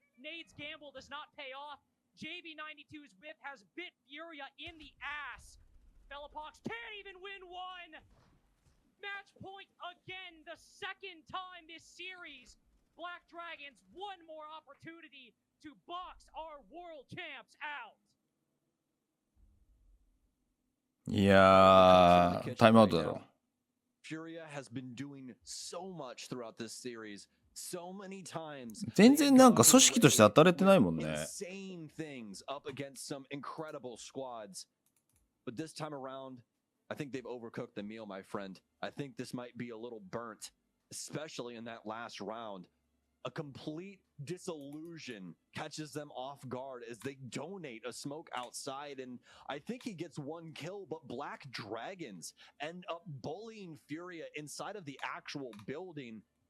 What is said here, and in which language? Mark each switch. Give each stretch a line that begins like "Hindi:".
English: Nate's gamble does not pay off. JV92's whip has bit Furia in the ass. Fellapox can't even win one. Match point again, the second time this series. BlackDragons, one more opportunity to box our world champs out.
Japanese: いやー、タイムアウトだろ。
English: FURIA has been doing so much throughout this series. So many times.
Japanese: 全然なんか組織として当たれてないもんね。
English: Insane things up against some incredible squads. But this time around, I think they've overcooked the meal, my friend. I think this might be a little burnt, especially in that last round. A complete disillusion catches them off guard as they donate a smoke outside, and I think he gets one kill, but BlackDragons end up bullying FURIA inside of the actual building.